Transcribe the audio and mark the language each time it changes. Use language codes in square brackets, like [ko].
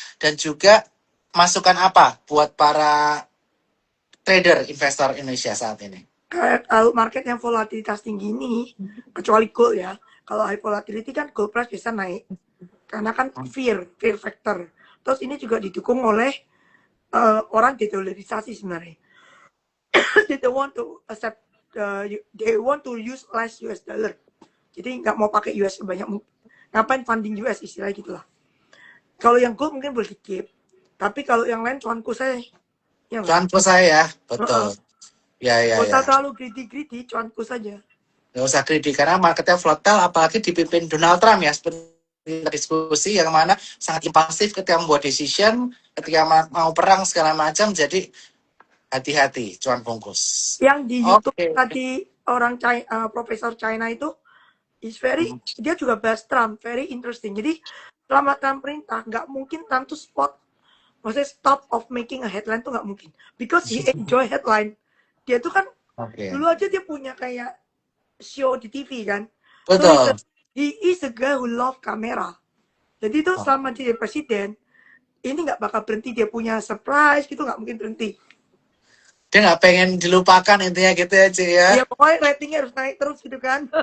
[id] Dan juga masukan apa buat para trader investor Indonesia saat ini? Kayak kalau market yang volatilitas tinggi ini, kecuali gold ya. Kalau high volatility kan gold price bisa naik. Karena kan fear factor. Terus ini juga didukung oleh orang dedolarisasi sebenarnya. [en] They don't want to accept, they want to use less US dollar. [id] Jadi nggak mau pakai US banyak, ngapain funding US istilah gitulah. Kalau yang gold mungkin boleh di tapi kalau yang lain cuanku saya, ya nggak? Cuanku saya, betul. Ya, ya, Gak usah ya. terlalu greedy, cuanku saja. Nggak usah kritik karena marketnya volatile, apalagi dipimpin Donald Trump ya, seperti diskusi yang mana sangat impulsif ketika membuat decision, ketika mau perang segala macam. Jadi hati-hati, cuan bungkus. Yang di YouTube Oke. tadi orang China, Profesor China itu [en] is very, [id] dia juga bahas Trump, [en] very interesting. [id] Jadi selama Trump perintah, nggak mungkin Trump tuh maksudnya [en] stop of making a headline [id] tuh nggak mungkin. [en] Because he enjoy headline. [id] Dia tuh kan Oke. dulu aja dia punya kayak show di TV kan. So Betul. [en] he is a guy who love kamera. [id] Jadi itu selama dia presiden, ini nggak bakal berhenti. Dia punya surprise gitu, nggak mungkin berhenti. Dia nggak pengen dilupakan intinya gitu ya, Ci ya. Ya pokoknya ratingnya harus naik terus gitu kan.